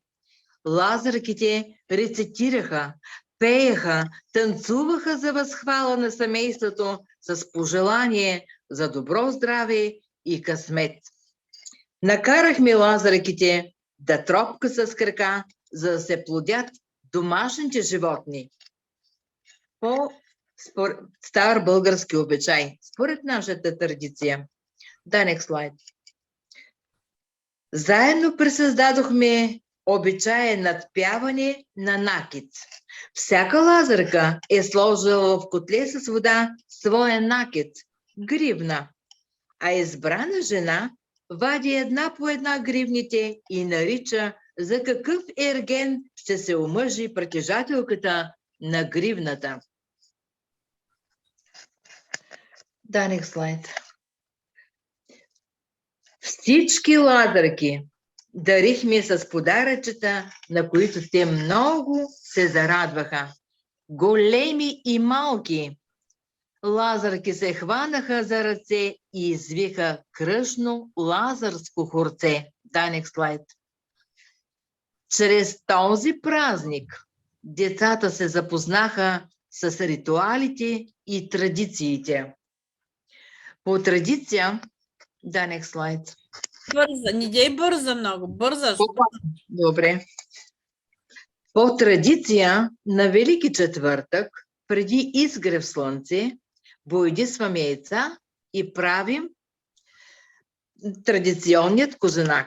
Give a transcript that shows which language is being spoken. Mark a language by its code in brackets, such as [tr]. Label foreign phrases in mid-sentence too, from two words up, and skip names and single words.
[bg] Лазарките рецитираха, пееха, танцуваха за възхвала на семейството с пожелание за добро здраве и късмет. Накарахме лазарките да тропка с крака, за да се плодят домашните животни. По стар български обичай, според нашата традиция. [en] Next slide. [bg] Заедно пресъздадохме обичая надпяване на накит. Всяка лазарка е сложила в котле с вода своя накит, гривна, а избрана жена вади една по една гривните и нарича за какъв ерген ще се омъжи притежателката на гривната. [en] Next slide. [bg] Всички лазарки дарихме с подаръчета, на които те много се зарадваха. Големи и малки. Лазарки се хванаха за ръце и извиха кръшно лазарско хорце. [en] Next slide. [bg] Чрез този празник децата се запознаха с ритуалите и традициите. По традиция, [en] next slide. [bg] Бърза, не дей бърза много, бърза. Добре. По традиция на Велики четвъртък, преди изгрев слънце, боядисваме яйца и правим традиционният козунак.